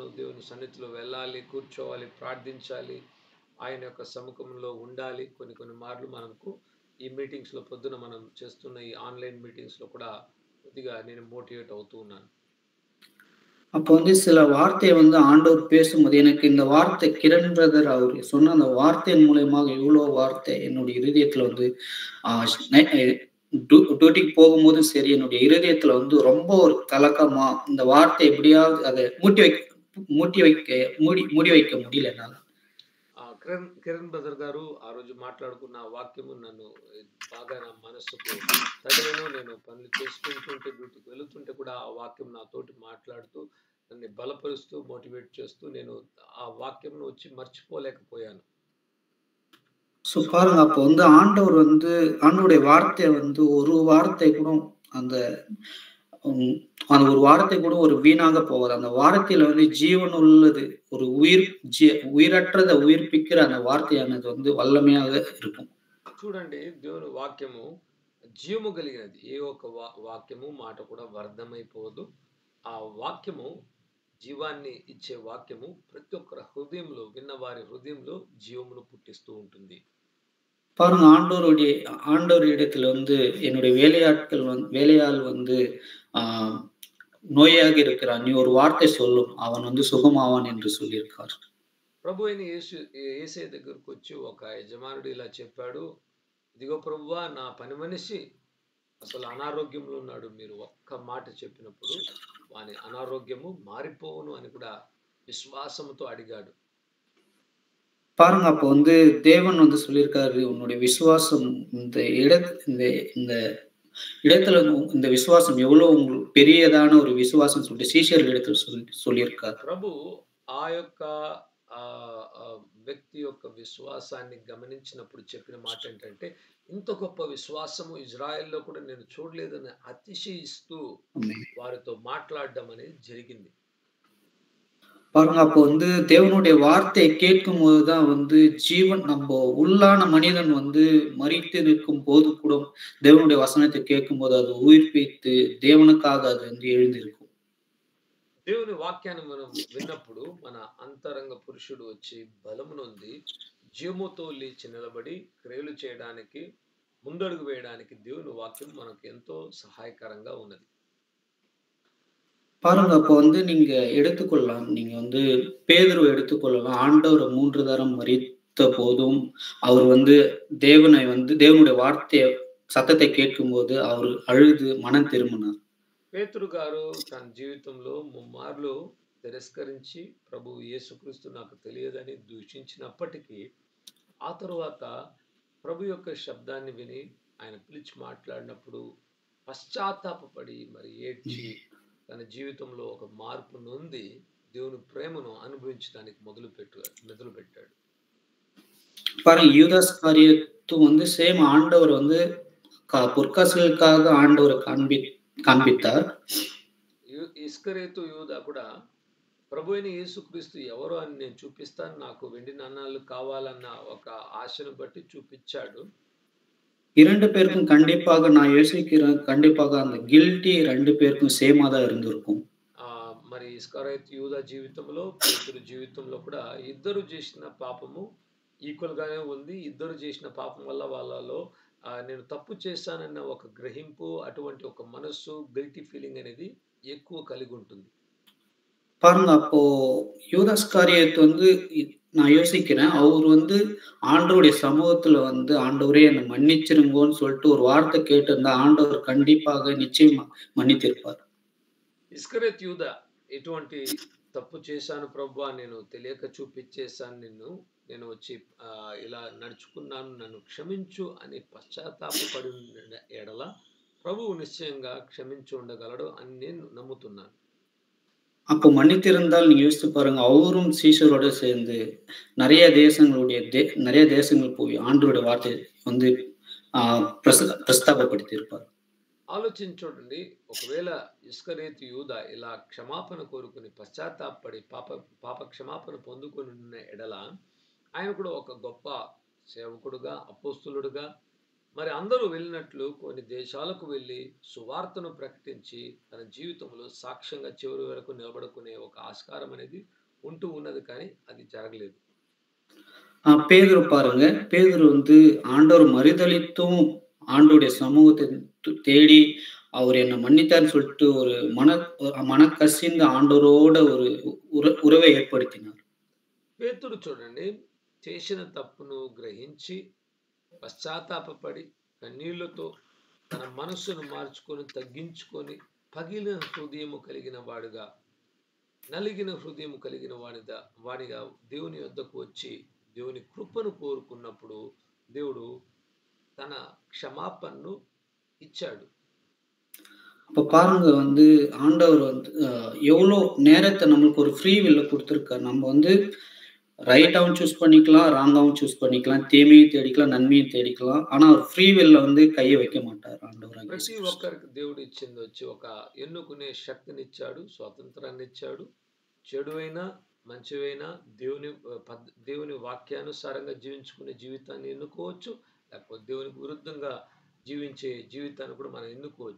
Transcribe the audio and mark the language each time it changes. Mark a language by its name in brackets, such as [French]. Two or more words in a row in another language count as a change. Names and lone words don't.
[Telugu] దేవుని సన్నిధిలో వెళ్ళాలి, కూర్చోవాలి, ప్రార్థించాలి, ఆయన యొక్క సముఖంలో ఉండాలి. కొన్ని మార్లు మనకు ఈ మీటింగ్స్లో పొద్దున మనం చేస్తున్న ఈ [English] online meetings [Telugu] కూడా కొద్దిగా నేను మోటివేట్ అవుతూ ఉన్నాను. [Tamil] அப்போ வந்து சில வார்த்தையை வந்து ஆண்டவர் பேசும்போது எனக்கு இந்த வார்த்தை கிரண் பிரதர் அவர் சொன்ன அந்த வார்த்தையின் மூலயமாக இவ்வளவு வார்த்தை என்னுடைய இருதயத்துல வந்து டியூட்டிக்கு போகும்போதும் சரி, என்னுடைய இருதயத்துல வந்து ரொம்ப ஒரு கலக்கமா இந்த வார்த்தை எப்படியாவது அதை மூடி வைக்க முடியல என்னால. [Telugu] కిరణ్ బ్రదర్ గారు ఆ రోజు మాట్లాడుకున్న వాక్యము నన్ను బాగా నా మనస్సుకు తగిలిన, నేను పనులు చేసుకుంటుంటే డ్యూటీకి వెళుతుంటే కూడా ఆ వాక్యం నాతోటి మాట్లాడుతూ నన్ను బలపరుస్తూ మోటివేట్ చేస్తూ నేను ఆ వాక్యం వచ్చి మర్చిపోలేకపోయాను. [Tamil] ஸோ பாருங்க, அப்போ வந்து ஆண்டவர் வந்து ஆண்டவருடைய வார்த்தை வந்து ஒரு வார்த்தை கூட அந்த ஒரு வார்த்தை கூட ஒரு வீணாக போகாது. அந்த வார்த்தையில வந்து ஜீவன் உள்ளது, ஒரு உயிரற்றதை உயிர்ப்பிக்கிற அந்த வார்த்தையானது வந்து வல்லமையாக இருக்கும். [Telugu] చూడండి, దేవుని వాక్యము జీవము కలిగినది. ఏ ఒక్క వాక్యము మాట కూడా వ్యర్థమైపోదు. ఆ వాక్యము జీవాన్ని ఇచ్చే వాక్యము ప్రతి ఒక్కరి హృదయంలో, విన్నవారి హృదయంలో జీవమును పుట్టిస్తూ ఉంటుంది. [Tamil] பாருங்க ஆண்டவர் இடத்துல வந்து என்னுடைய வேலையாள் வந்து நோயாக இருக்கிறான், நீ ஒரு வார்த்தை சொல்லும் அவன் வந்து சுகமாவான் என்று சொல்லியிருக்கார். [Telugu] ప్రభు అయిన యేసయ్య దగ్గరకు వచ్చి ఒక యజమానుడు ఇలా చెప్పాడు, ఇదిగో ప్రభువా, నా పని మనిషి అసలు అనారోగ్యంలో ఉన్నాడు, మీరు ఒక్క మాట చెప్పినప్పుడు వాని అనారోగ్యము మారిపోవును అని కూడా విశ్వాసంతో అడిగాడు. [Tamil] பாருங்க, அப்போ வந்து தேவன் வந்து சொல்லியிருக்காரு, உன்னுடைய விசுவாசம் இந்த இந்த இடத்துல இந்த விசுவாசம் எவ்வளவு உங்களுக்கு பெரியதான ஒரு விசுவாசம் சொல்லிட்டு சீஷர்கள் இடத்துல சொல்லியிருக்காரு. [Telugu] ప్రభు ఆ యొక్క వ్యక్తి యొక్క విశ్వాసాన్ని గమనించినప్పుడు చెప్పిన మాట ఏంటంటే, ఇంత గొప్ప విశ్వాసము ఇజ్రాయెల్లో కూడా నేను చూడలేదని అతిశయిస్తూ వారితో మాట్లాడడం అనేది జరిగింది. [Tamil] பாருங்க, அப்போ வந்து தேவனுடைய வார்த்தையை கேட்கும் போதுதான் வந்து ஜீவன், நம்ம உள்ளான மனிதன் வந்து மரித்து நிற்கும் போது கூட தேவனுடைய வசனத்தை கேட்கும் போது அது உயிர்ப்பித்து தேவனுக்காக அது வந்து எழுந்திருக்கும். [Telugu] దేవుని వాక్యాన్ని మనం విన్నప్పుడు మన అంతరంగ పురుషుడు వచ్చి బలము నొంది జీవముతో లేచి నిలబడి క్రియలు చేయడానికి, ముందడుగు వేయడానికి దేవుని వాక్యం మనకు ఎంతో సహాయకరంగా ఉన్నది. [Tamil] பாருங்க, அப்போ வந்து நீங்க எடுத்துக்கொள்ளலாம், நீங்க வந்து பேதுருவை எடுத்துக்கொள்ளலாம். ஆண்டவர் 3 தரம் மரித்த போதும் அவர் வந்து தேவனுடைய வார்த்தைய சத்தத்தை கேட்கும்போது அவர் அழுது மனம் திரும்பினார். [Telugu] పేతురు గారు తన జీవితంలో ముమ్మార్లు తిరస్కరించి ప్రభు యేసుక్రీస్తు నాకు తెలియదని దూషించినప్పటికీ ఆ తరువాత ప్రభు యొక్క శబ్దాన్ని విని ఆయన పిలిచి మాట్లాడినప్పుడు పశ్చాత్తాపపడి మరి ఏడ్చి తన జీవితంలో ఒక మార్పు నొంది దేవుని ప్రేమను అనుభవించడానికి మొదలుపెట్టాడు. [Tamil] பாருங்க, யூதாஸ் காரியத்தும் வந்து சேம் ஆண்டவர் வந்து பொற்காசுகளுக்காக ஆண்டவர் కాన్పితార్. [Telugu] ఇస్కరేతు యూదా కూడా ప్రభు అయిన యేసుక్రీస్తు ఎవరో అని నేను చూపిస్తాను, నాకు వెండి నాణాలు కావాలన్న ఒక ఆశను బట్టి చూపించాడు. [Tamil] 2 பேருக்கும் கண்டிப்பாக நான் யோசிக்கிறேன், கண்டிப்பாக அந்த கில்ட்டி 2 பேருக்கும் சேமா தான் இருந்திருக்கும். [Telugu] మరి ఇస్కరేతు యూదా జీవితంలో, పేతురు జీవితంలో కూడా ఇద్దరు చేసిన పాపము ఈక్వల్ గానే ఉంది. ఇద్దరు చేసిన పాపం వల్ల వాళ్ళలో నేను తప్పు చేశానన్న ఒక గ్రహింపు, అటువంటి ఒక మనస్సు, [English] guilty feeling [Telugu] అనేది ఎక్కువ కలిగి ఉంటుంది. [Tamil] பாருங்க, அப்போ யூதாஸ் காரியத்தை வந்து நான் யோசிக்கிறேன், அவர் வந்து ஆண்டவருடைய சமூகத்துல வந்து ஆண்டவரே என்னை மன்னிச்சிருங்கோன்னு சொல்லிட்டு ஒரு வார்த்தை கேட்டிருந்தா ஆண்டவர் கண்டிப்பாக நிச்சயமா மன்னித்திருப்பார். [Telugu] ఇస్కరేతు యూదా ఎటువంటి తప్పు చేశాను ప్రభువా, నేను తెలియక చూపించేశాను నిన్ను, నేను వచ్చి ఇలా నడుచుకున్నాను, నన్ను క్షమించు అని పశ్చాత్తాపపడి ఎడల ప్రభువు నిశ్చయంగా క్షమించి ఉండగలడు అని నేను నమ్ముతున్నాను. [Tamil] அப்போ மன்னித்திருந்தால் நீங்க யோசித்து பாருங்க, அவரும் சீஷரோட சேர்ந்து நிறைய தேசங்கள் போய் ஆண்டவருடைய வார்த்தை வந்து பிரஸ்தாபப்படுத்தி இருப்பார். [Telugu] ఆలోచించండి, ఒకవేళ ఇస్కరేతు యూదా ఇలా క్షమాపణ కోరుకుని పశ్చాత్తాపడి పాప క్షమాపణ పొందుకొని ఉన్న ఎడల ఆయన కూడా ఒక గొప్ప సేవకుడుగా, అపోస్తులుడుగా, మరి అందరూ వెళ్ళినట్లు కొన్ని దేశాలకు వెళ్ళి సువార్తను ప్రకటించి తన జీవితంలో సాక్ష్యంగా చివరి వరకు నిలబడుకునే ఒక ఆస్కారం అనేది ఉంటూ ఉన్నది, కానీ అది జరగలేదు. [Tamil] பேதுரு பாருங்க, பேதுரு வந்து ஆண்டவர் மறுதலித்தும் ஆண்டோடைய சமூகத்தை தேடி அவர் என்னை மன்னித்தார்னு சொல்லிட்டு ஒரு மனக்கசிந்த ஆண்டவரோட ஒரு உறவை ஏற்படுத்தினார். [Telugu] పేతురు చూడండి, చేసిన తప్పును గ్రహించి పశ్చాత్తాపపడి కన్నీళ్లతో తన మనస్సును మార్చుకొని తగ్గించుకొని పగిలిన హృదయము కలిగిన వాడుగా, నలిగిన హృదయము కలిగిన వాడిగా దేవుని వద్దకు వచ్చి దేవుని కృపను కోరుకున్నప్పుడు దేవుడు తన క్షమాపణను ఇచ్చాడు. [Tamil] அப்ப பாருங்க, வந்து ஆண்டவர் வந்து எவ்வளோ நேரத்தை நம்மளுக்கு ஒரு [English] free will [Tamil] கொடுத்துருக்காரு. நம்ம வந்து ரைட்டாவும் சூஸ் பண்ணிக்கலாம், ராங்காவும் சூஸ் பண்ணிக்கலாம், தீமையும் தேடிக்கலாம், நன்மையும் தேடிக்கலாம். ஆனா அவர் [English] free will [Tamil] வந்து கையை வைக்க மாட்டார் ఆండవర్. [Telugu] ప్రతి ఒక్కరికి దేవుడు ఇచ్చింది వచ్చి ఒక ఎన్నుకునే శక్తిని ఇచ్చాడు, స్వాతంత్రాన్ని ఇచ్చాడు. చెడువైనా మంచివైనా దేవుని వాక్యానుసారంగా జీవించుకునే జీవితాన్ని ఎన్నుకోవచ్చు, లేకపోతే దేవునికి విరుద్ధంగా జీవించే జీవితాన్ని కూడా మనం ఎన్నుకోవచ్చు.